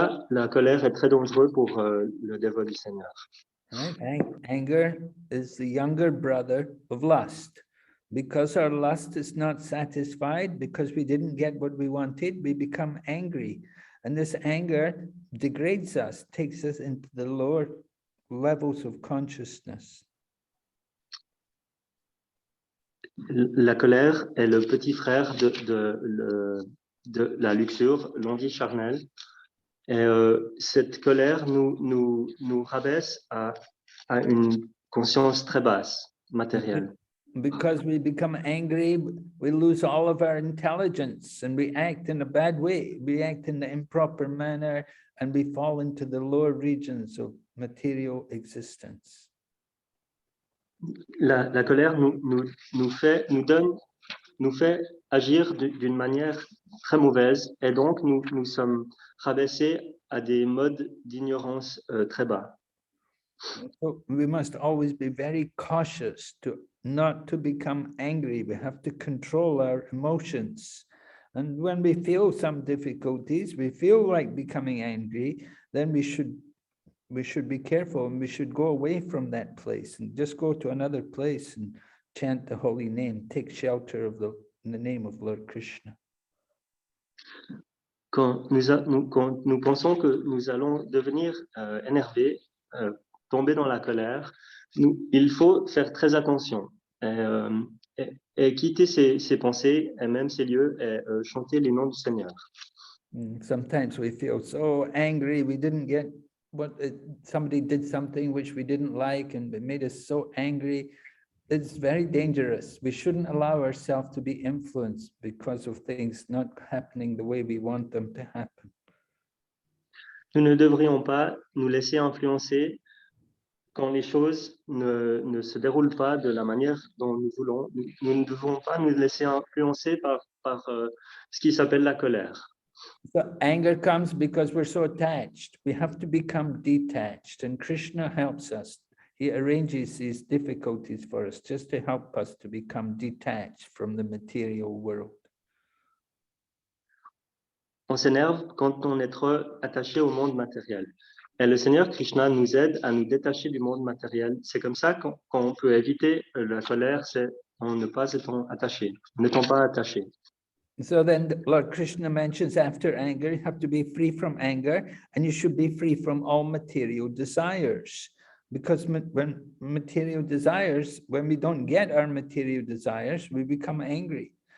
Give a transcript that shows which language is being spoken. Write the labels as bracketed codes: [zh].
[fr] La colère est très dangereuse pour le dévot du Seigneur. [en] Right? Anger is the younger brother of lust. Because our lust is not satisfied, because we didn't get what we wanted, we become angry. And this anger degrades us, takes us into the lower levels of consciousness. [fr] La colère est le petit frère de la luxure, l'envie charnelle. Et cette colère nous rabaisse à une conscience très basse, matérielle. [en] Because we become angry, we lose all of our intelligence and we act in a bad way. We act in the improper manner and we fall into the lower regions of material existence. [fr] La colère nous fait agir d'une manière très mauvaise et donc nous sommes rabaissés à des modes d'ignorance très bas. [en] So we must always be very cautious not to become angry. We have to control our emotions. And when we feel some difficulties, we feel like becoming angry, then we should be careful and we should go away from that place and just go to another place and chant the holy name, take shelter of in the name of Lord Krishna. [fr] Quand nous pensons que nous allons devenir énervés, tomber dans la colère, il faut faire très attention et quitter ces pensées et même ces lieux et chanter les noms du Seigneur. [en] Sometimes we feel so angry, we didn't get somebody did something which we didn't like and it made us so angry. It's very dangerous. We shouldn't allow ourselves to be influenced because of things not happening the way we want them to happen. [fr] Nous ne devrions pas nous laisser influencer quand les choses ne se déroulent pas de la manière dont nous voulons. Nous ne devons pas nous laisser influencer par ce qui s'appelle la colère. [en] So anger comes because we're so attached. We have to become detached, and Krishna helps us. He arranges these difficulties for us just to help us to become detached from the material world. [fr] On s'énerve quand on est trop attaché au monde matériel. Et le Seigneur Krishna nous aide à nous détacher du monde matériel. C'est comme ça qu'on peut éviter la colère, c'est en ne pas étant attaché, n'étant pas attaché. [en] So then Lord Krishna mentions after anger, you have to be free from anger and you should be free from all material desires. Because when material desires, when we don't get our material desires, we become angry.